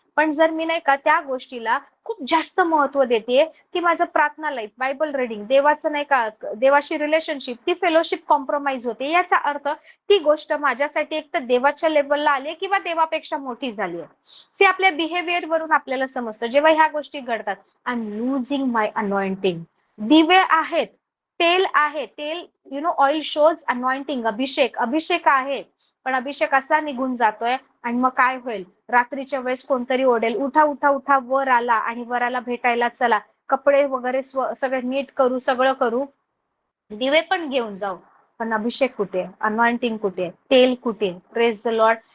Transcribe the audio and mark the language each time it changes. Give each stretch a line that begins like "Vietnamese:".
Marathi: पण जर मी नाही का त्या गोष्टीला खूप जास्त महत्व देते, की माझं प्रार्थना लाईफ, बायबल रिडिंग, देवाचं नाही का, देवाशी रिलेशनशिप, ती फेलोशिप कॉम्प्रोमाइज होते, याचा अर्थ ती गोष्ट माझ्यासाठी एक तर देवाच्या लेवलला आली किंवा देवापेक्षा मोठी झाली आहे. सी आपल्या बिहेवियर वरून आपल्याला समजतं जेव्हा ह्या गोष्टी घडतात.
English: I am losing my anointing.
Marathi: दिवे आहेत, तेल आहे, तेल
English: oil shows anointing,
Marathi: अभिषेक, अभिषेक आहे, पण अभिषेक असा निघून जातोय आणि मग काय होईल? रात्रीच्या वेळेस कोणतरी ओढेल, उठा उठा उठा, वर आला, आणि वराला भेटायला चला, कपडे वगैरे सगळे नीट करू, सगळं करू, दिवे पण घेऊन जाऊ, पण अभिषेक कुठे? अनॉइंटिंग कुठे? तेल कुठे?
English: Praise the Lord.